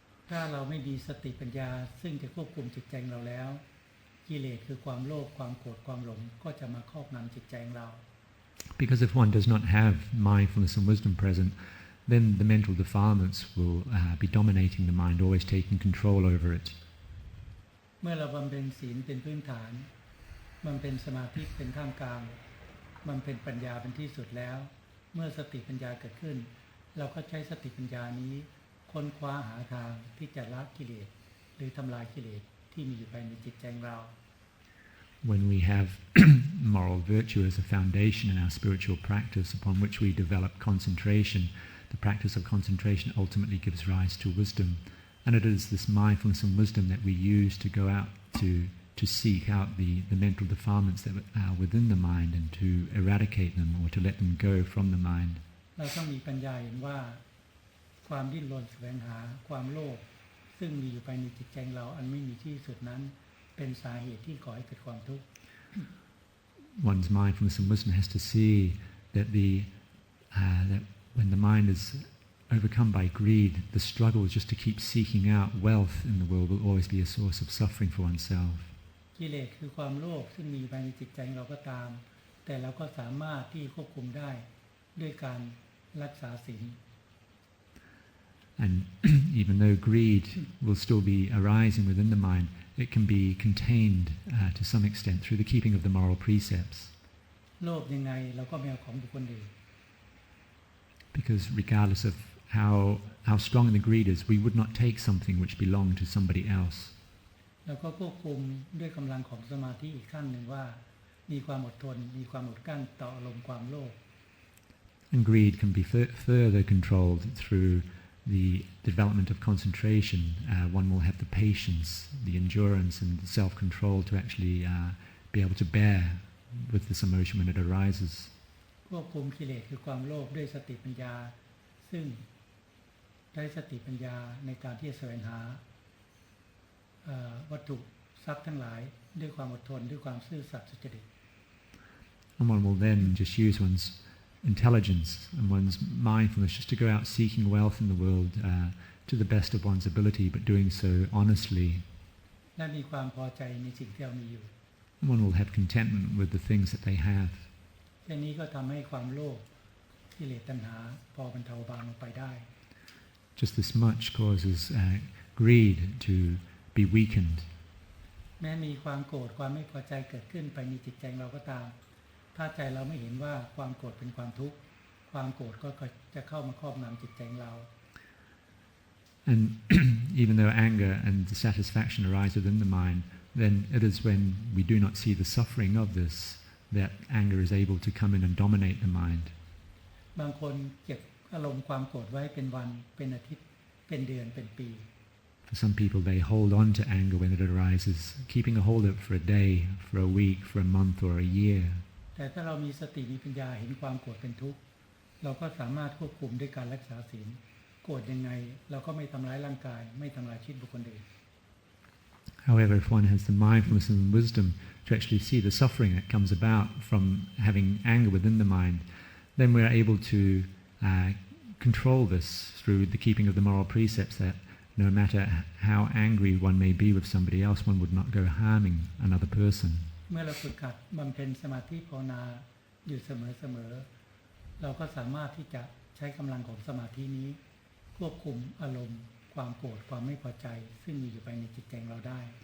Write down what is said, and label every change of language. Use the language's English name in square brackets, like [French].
[Thai] ถ้าเราไม่มีสติปัญญาซึ่งจะควบคุมจิตใจของเราแล้วกิเลสคือความโลภความโกรธความหลงก็จะมาครอบงำจิตใจของเรา [English] Because if one does not have mindfulness and wisdom present, then the mental defilements will be dominating the mind, always taking control over it. [Thai] เมื่อเราบำเพ็ญศีลเป็นพื้นฐานบำเพ็ญสมาธิเป็นท่ามกลางบำเพ็ญปัญญาเป็นที่สุดแล้วเมื่อสติปัญญาเกิดขึ้นเราก็ใช้สติปัญญานี้ค้นคว้าหาทางที่จะละกิเลสหรือทำลายกิเลสที่มีอยู่ภายในจิตใจของเรา [English] When we have moral virtue as a foundation in our spiritual practice upon which we develop concentration, the practice of concentration ultimately gives rise to wisdom. And it is this mindfulness and wisdom that we use to go out to seek out the mental defilements that are within the mind and to eradicate them or to let them go from the mind. [Thai] เราต้องมีปัญญาเห็นว่าความดิ้นรนแสวงหาความโลภซึ่งมีอยู่ภายในจิตใจเราอันไม่มีที่สุดนั้นเป็นสาเหตุที่ก่อให้เกิดความทุกข์ [English] One's mindfulness and wisdom has to see that that when the mind is overcome by greed, the struggle just to keep seeking out wealth in the world will always be a source of suffering for oneself. [Thai] กิเลสคือความโลภซึ่งมีอยู่ภายในจิตใจเราก็ตามแต่เราก็สามารถที่ควบคุมได้ด้วยการรักษาศีล [English] And even though greed will still be arising within the mind, it can be contained to some extent through the keeping of the moral precepts. [Thai] โลภยังไงเราก็ไม่เอาของบุคคลอื่น [English] Because regardless of how strong the greed is, we would not take something which belonged to somebody else. [Thai] แล้วก็ควบคุมด้วยกำลังของสมาธิอีกขั้นหนึ่งว่ามีความอดทนมีความอดกลั้นต่ออารมณ์ความโลภ [English] And greed can be further controlled through the development of concentration. One will have the patience, the endurance and the self-control to actually be able to bear with this emotion when it arises. [Thai] ควบคุมกิเลสคือความโลภด้วยสติปัญญาซึ่งใช้สติปัญญาในการที่จะแสวงหาวัตถุทรัพย์ทั้งหลายด้วยความอดทนด้วยความซื่อสัตย์สุจริต [English] And one will then just use one's intelligence and one's mindfulness just to go out seeking wealth in the world to the best of one's ability, but doing so honestly. [Thai] และมีความพอใจในสิ่งที่เรามีอยู่ [English] One will have contentment with the things that they have. [Thai] แค่นี้ก็ทำให้ความโลภกิเลสตัณหาพอบรรเทาเบาลงไปได้ [English] Just this much causes greed to be weakened. [Thai] แม้มีความโกรธความไม่พอใจเกิดขึ้นภายในจิตใจเราก็ตามถ้าใจเราไม่เห็นว่าความโกรธเป็นความทุกข์ความโกรธก็จะเข้ามาครอบงำจิตใจเรา [English] And even though anger and dissatisfaction arise within the mind, then it is when we do not see the suffering of this that anger is able to come in and dominate the mind. [Thai] บางคนเก็บอารมณ์ความโกรธไว้เป็นวันเป็นอาทิตย์เป็นเดือนเป็นปี [English] For some people, they hold on to anger when it arises, keeping a hold of it for a day, for a week, for a month or a year. [Thai] แต่ถ้าเรามีสติมีปัญญาเห็นความโกรธเป็นทุกข์เราก็สามารถควบคุมด้วยการรักษาศีลโกรธยังไงเราก็ไม่ทำร้ายร่างกายไม่ทำลายชีวิตบุคคลอื่น [English] However, if one has the mindfulness and wisdom to actually see the suffering that comes about from having anger within the mind, then we are able to control this through the keeping of the moral precepts that no matter how angry one may be with somebody else, one would not go harming another person. [Thai] เมื่อเราฝึกหัดบำเพ็ญสมาธิภาวนาอยู่เสมอเราก็สามารถที่จะใช้กำลังของสมาธินี้ควบคุมอารมณ์ค ความโกรธความไม่พอใจซึ่งมีอยู่ภายในจิตใจเราได้